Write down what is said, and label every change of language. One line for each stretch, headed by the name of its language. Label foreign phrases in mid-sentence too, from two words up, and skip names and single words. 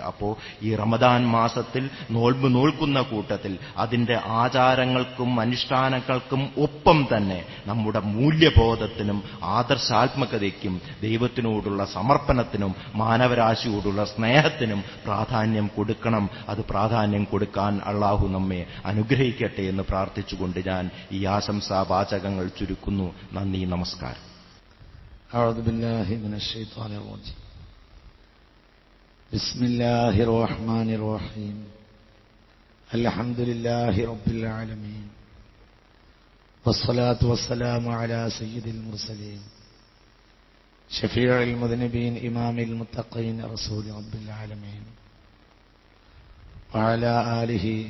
Malayalam: അപ്പോൾ ഈ റമദാൻ മാസത്തിൽ നോൽമ്പ് നോൽക്കുന്ന കൂട്ടത്തിൽ അതിന്റെ ആചാരങ്ങൾക്കും അനുഷ്ഠാനങ്ങൾക്കും ഒപ്പം തന്നെ നമ്മുടെ മൂല്യബോധത്തിനും ആദർശാത്മകതയ്ക്കും ദൈവത്തിനോടുള്ള സമർപ്പണത്തിനും മാനവരാശിയോടുള്ള സ്നേഹത്തിനും പ്രാധാന്യം കൊടുക്കണം. അത് പ്രാധാന്യം കൊടുക്കാൻ അള്ളാഹു നമ്മെ അനുഗ്രഹിക്കട്ടെ എന്ന് പ്രാർത്ഥിച്ചുകൊണ്ട് ഞാൻ ഈ ആശംസാ വാചകങ്ങൾ ചുരുക്കുന്നു. നന്ദി, നമസ്കാരം.
Arabic: بسم الله الرحمن الرحيم الحمد لله رب العالمين والصلاة والسلام على سيد المرسلين شفيع المذنبين إمام المتقين رسول رب العالمين وعلى آله